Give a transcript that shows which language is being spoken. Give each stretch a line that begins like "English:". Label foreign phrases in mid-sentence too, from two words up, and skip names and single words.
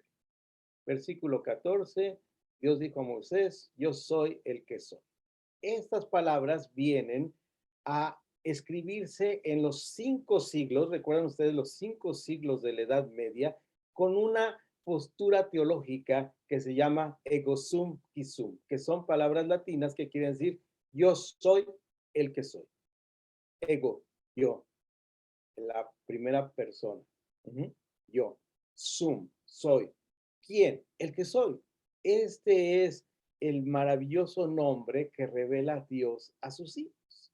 Spanish: Versículo 14, Dios dijo a Moisés, yo soy el que soy. Estas palabras vienen a escribirse en los 5 siglos, recuerdan ustedes los 5 siglos de la Edad Media, con una postura teológica que se llama
Latin: ego sum qui sum,
Spanish: que son palabras latinas que quieren decir yo soy el que soy. Ego, yo, la primera persona. Yo, sum, soy. ¿Quién? El que soy. Este es el maravilloso nombre que revela Dios a sus hijos.